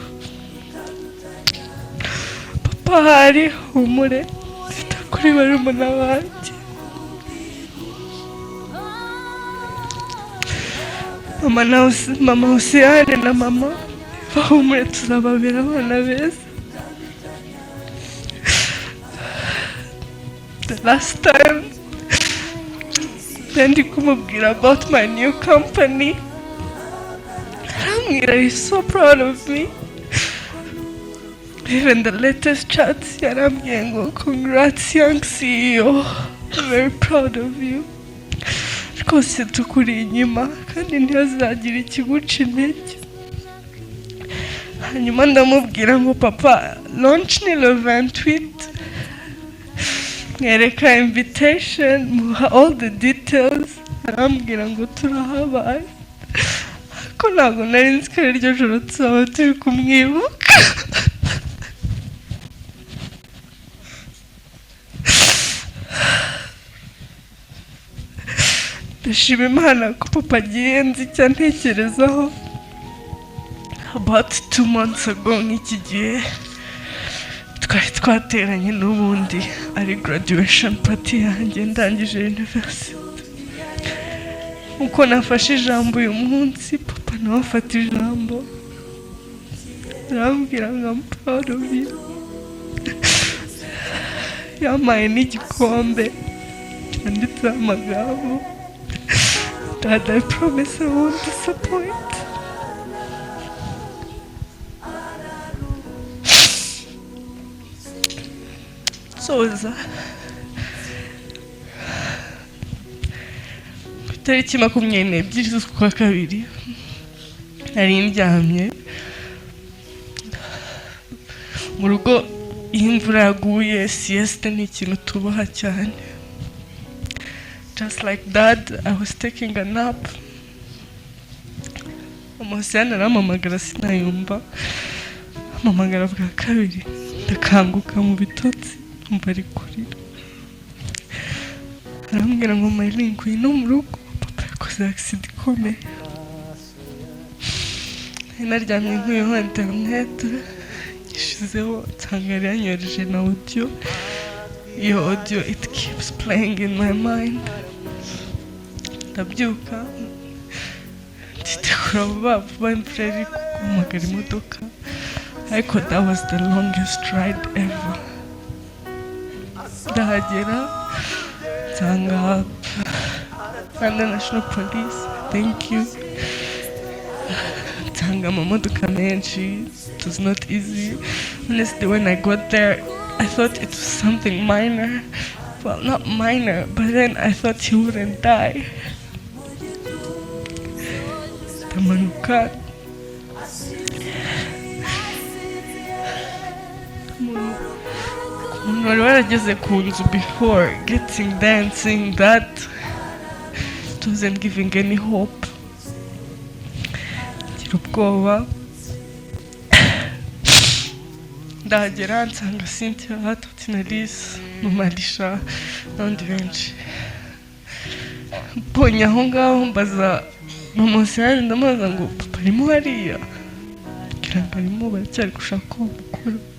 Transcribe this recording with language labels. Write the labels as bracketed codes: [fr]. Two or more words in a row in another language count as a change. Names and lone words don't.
[rw] Papa hari humure mfite kuri barumuna banjye. Mama Hussein na mama bahumure tuzababera abana beza. [en] The last time [rw] ndi kumubwira [en] about my new company, arambwira he's so proud of me. Even the latest chats [rw] yarambwiye ngo [en] congrats young CEO, I'm very proud of you. [rw] Rwose tukuri inyuma kandi ntihazagira ikiguca intege. Hanyuma ndamubwira ngo papa launch ni le 28, mwereka invitation, muha [en] all the details. [rw] Arambwira ngo turahabaye, ko ntabwo nari nzi ko iryo joro tuzaba turi kumwibuka. Ndashima Imana ko papa agiye nzi icyo ntekerezaho. [en] About 2 months ago [rw] nk'iki gihe twari twateranye n'ubundi ari [en] graduation party [rw] yanjye ndangije university. Uko nafashe ijambo uyu munsi, papa nawe afata ijambo arambwira ngo [en] I'm proud of you. [rw] Yampaye n'igikombe cyanditseho amagambo, [en] Dad, I promise I won't disappoint. [rw] Soza ku itariki 22 z'ukwa kabiri nari ndyamye mu rugo. Iyo imvura yaguye sieste ni ikintu tubaha cyane. [en] Just like Dad, I was taking a nap. [rw] Umusana aramamagara sinayumva, amamagara bwa kabiri ndakanguka mu bitotsi umva ari kurira. Arambwira ngo Miley ngwino mu rugo, papa yakoze accident ikomeye. Naryamye nk'uyu internet gishizeho nsanga yari yanyohereje na audio. [en] Iyo audio it keeps playing in my mind. [rw] Ndabyuka nditegura vuba imvura iri kumagara imodoka, ariko [en] that was the longest ride ever. [rw] Ndahagera nsanga Rwanda National Police, [en] thank you. [rw] Nsanga amamodoka menshi. [en] It was not easy. Honestly, when I got there, I thought it was something minor. Well, not minor, but then I thought he wouldn't die. [rw] Ndamanuka. Umuntu wari warageze ku nzu [en] before getting there and seeing that, it wasn't giving any hope. [rw] Ngira ubwoba. Ndahagera nsanga Cynthia, Totinalise, Mama Lisha n'abandi benshi. Mbonye aho ngaho mbaza mama Hussein ndamubaza ngo papa arimo hariya, ngira ngo arimo baracyari gushaka uwo mukuru.